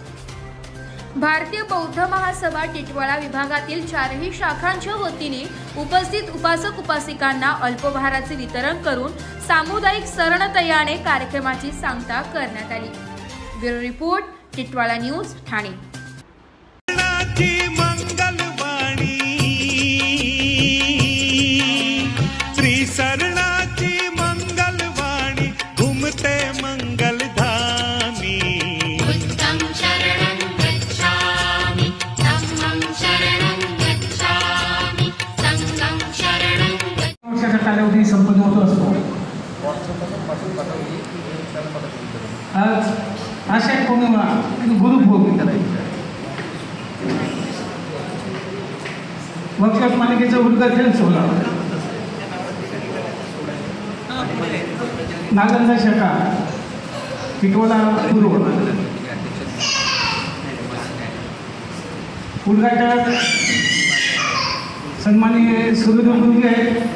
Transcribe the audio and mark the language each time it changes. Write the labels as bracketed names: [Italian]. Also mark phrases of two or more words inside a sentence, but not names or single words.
[Marathi] भारतीय बौद्ध महासभा टिटवाळा विभागातील 4ही शाखांच्या वतीने उपस्थित उपासक उपासिकांना अल्पभाराचे वितरण करून सामुदायिक सरणतयाने कार्यक्रमाची सांगता करण्यात आली. ब्युरो रिपोर्ट, टिटवाळा न्यूज, ठाणे. मंगलवाणी श्री सरणाची मंगलवाणी घुमते मंगलधामी. [Pali] बुद्धं शरणं गच्छामि, धम्मं शरणं गच्छामि, संघं शरणं गच्छामि. [Marathi] वर्षाचा कालावधी संपन्न होत असतो. आज आषाढ पौर्णिमा आणि गुरुपौर्णिमा वर्षावास मालिकेचं उद्घाटन सोहळा नालंदा शाखा टिटवाळा पूर्व उद्घाटक सन्माननीय सरोदे गुरुजी आहेत.